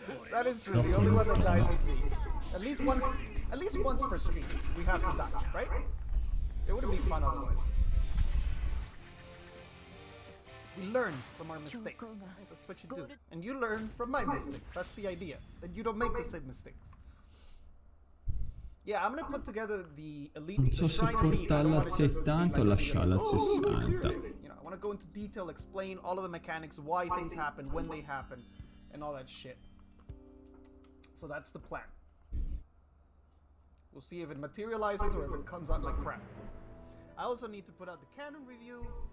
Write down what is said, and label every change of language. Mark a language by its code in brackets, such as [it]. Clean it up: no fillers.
[en] That is true. The only one that dies is me. At least once per stream, we have to die, right? It wouldn't be fun otherwise. We learn from our mistakes. Right? That's what you do. And you learn from my mistakes. That's the idea. That you don't make the same mistakes. Yeah, I'm gonna put together the elite. [it] Non so se portarla al 70 o lasciarla al 60. [en] I want to go into detail, explain all of the mechanics, why things happen, when they happen, and all that shit. So that's the plan. We'll see if it materializes or if it comes out like crap. I also need to put out the canon review.